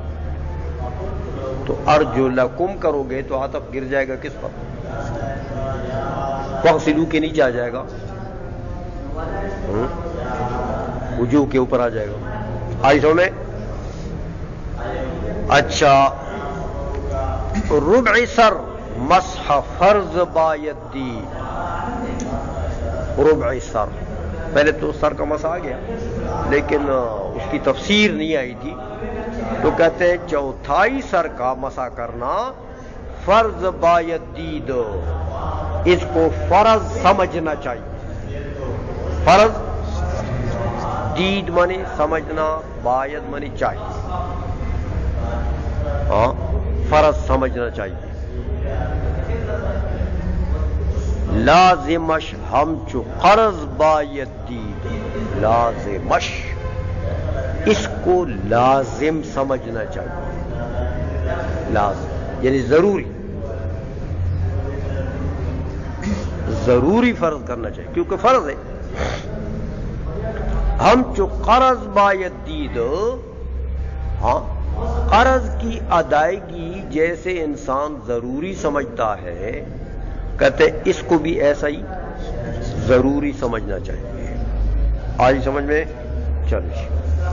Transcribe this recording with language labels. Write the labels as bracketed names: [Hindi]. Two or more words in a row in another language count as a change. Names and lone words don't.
[Urdu] تو ارجلکم کرو گے تو عطف گر جائے گا کس پر؟ فاغسلوا کے نیچے آ جائے گا، وجوہ کے اوپر آ جائے گا. آئی سو میں؟ اچھا، [Persian] ربع سر مسح فرض باید دی. [Urdu] ربع سر، پہلے تو سر کا مسح آ گیا لیکن اس کی تفسیر نہیں آئی تھی، تو کہتے ہیں چوتھائی سر کا مسح کرنا [Persian] فرض باید دید. [Urdu] اس کو فرض سمجھنا چاہیے. فرض، دید مانی سمجھنا، باید مانی چاہیے. فرض سمجھنا چاہیے. [Persian] لازمش ہم چو قرض باید دید، لازمش، [Urdu] اس کو لازم سمجھنا چاہیے. لازم یعنی ضروری، ضروری فرض کرنا چاہیے کیونکہ فرض ہے. [Persian] ہم چو قرض باید دید، [Urdu] قرض کی ادائیگی جیسے انسان ضروری سمجھتا ہے، کہتے اس کو بھی ایسا ہی ضروری سمجھنا چاہیے. آج سمجھ میں چلو.